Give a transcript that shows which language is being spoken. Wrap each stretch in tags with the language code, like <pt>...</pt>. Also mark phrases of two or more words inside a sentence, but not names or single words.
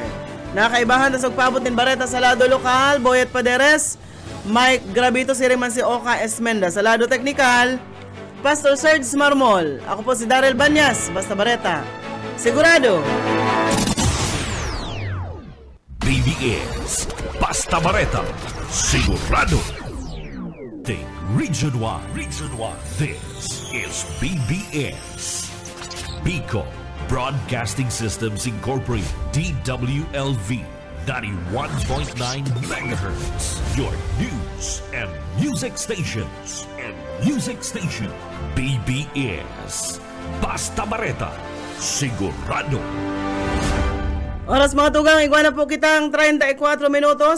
<bik>Nakaibahan na sa pagpabot ng bareta sa lado lokal, Boyet Paderes, Mike Gravito, si Reman si Oka Esmenda. Sa lado teknikal, Pastor Serge Marmol. Ako po si Daryl Banyas, Basta Bareta. Sigurado. BBS Basta Bareta, sigurado.</bik> <en>Think Region 1. Region 1. This is BBS. Bicol Broadcasting Systems Incorporated. DWLV 91.9 megahertz. Your news and music stations.</en> <bik>BBS Basta Bareta, sigurado. Oras mga tugang, igwa na po kitang 34 minutos.</bik>